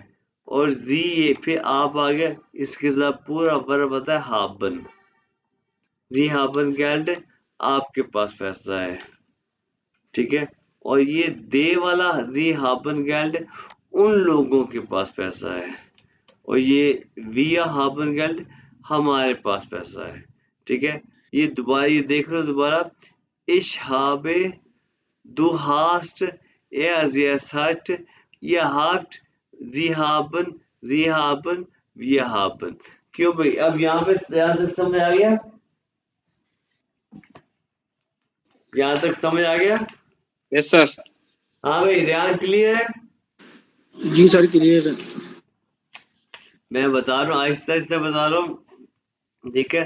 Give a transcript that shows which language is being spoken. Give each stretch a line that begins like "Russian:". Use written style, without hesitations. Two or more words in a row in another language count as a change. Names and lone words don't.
Hindi: और जी ये फिर आप आ गए, इसके साथ पूरा वर्ब होता है हाबन,
German: Sie haben Geld
Hindi: आपके पास पैसा है, ठीक है। और ये दे वाला
German: Sie haben Geld
Hindi: उन लोगों के पास पैसा है, और ये
German: wir haben Geld
Hindi: हमारे पास पैसा है, ठीक है। ये दोबारा ये देख लो दोबारा,
German: ich habe du hast es hat ihr habt sie haben wir haben.
Hindi: क्यों भाई, अब यहाँ पे यहाँ तक समझ आ गया, यहाँ तक समझ आ गया?
English: yes sir.
Hindi: हाँ भाई, रेहान क्लियर है? जी सर क्लियर है। मैं बता रहा हूँ, आहिस्ता आहिस्ता बता रहा हूँ, ठीक है।